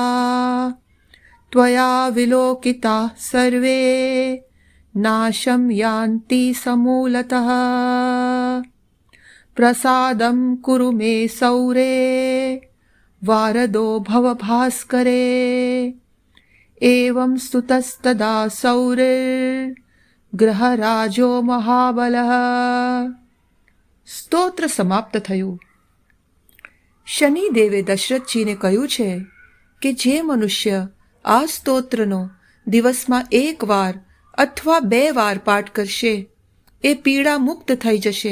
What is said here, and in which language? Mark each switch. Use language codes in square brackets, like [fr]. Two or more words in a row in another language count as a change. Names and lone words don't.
[sa] त्वया विलोकिताः सर्वे नाशं यान्ति समूलतः। प्रसादं कुरु मे सौरे वारदो भव भास्करे। एवं स्तुतस्तदा सौरिर्ग्रहराजो महाबलः। [gu] સ્તોત્ર સમાપ્ત થયું. શનિદેવે દશરથજીને કહ્યું છે કે જે મનુષ્ય આ સ્તોત્રનો દિવસમાં 1 વાર અથવા 2 વાર પાઠ કરશે એ પીડા મુક્ત થઈ જશે.